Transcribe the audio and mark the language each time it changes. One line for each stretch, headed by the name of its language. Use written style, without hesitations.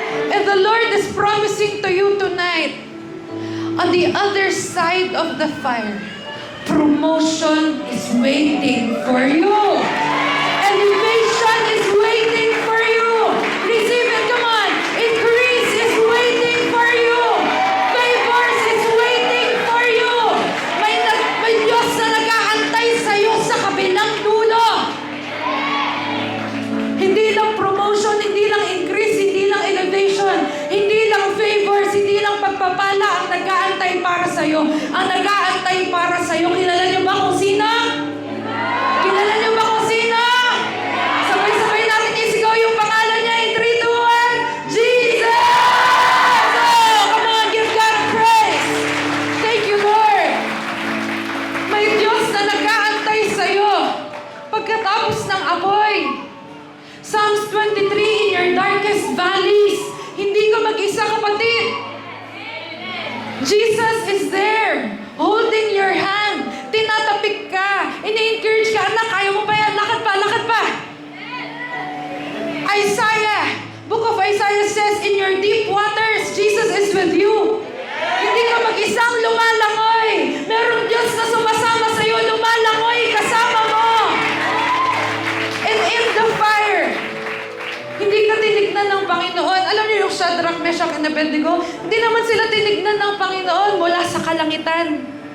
English: And the Lord is promising to you tonight, on the other side of the fire, promotion is waiting for you. Elevation is waiting for you. Receive it, come on. Increase is waiting for you. Favors is waiting for you.
Filipino: May Diyos na nag-aantay sa'yo sa kabilang dulo. Hindi lang promotion, hindi lang increase, hindi lang elevation, hindi lang favors, hindi lang pagpapala ang nag-aantay para sa'yo. Ang nag-aantay para sa'yo, kilala niyo ba kung sino? Kilala niyo ba kung sino? Sabay-sabay natin isigaw yung pangalan niya
English: in 3, 2, 1.
Filipino: Jesus!
English: Oh, come on, give God praise. Thank you, Lord.
Filipino: May Diyos na nag-aantay sa'yo pagkatapos ng apoy.
English: Psalms 23, in your darkest valleys,
Filipino: hindi ka mag-isa, kapatid.
English: Jesus is there, holding your hand.
Filipino: Tinatapik ka, ini-encourage ka, anak, kaya mo pa yan, lakad pa, lakad pa.
English: Isaiah, book of Isaiah says, in your deep waters, Jesus is with you.
Filipino: Hindi ka mag-isang lumalangoy. Merong Diyos na sumasama sa iyo, lumalangoy kasama mo.
English: And in the fire,
Filipino: hindi ka tinignan ng Panginoon. Alam niyo yung Shadrach, Meshach, and Abednego? Hindi naman sila tinignan ng Panginoon mula sa kalangitan.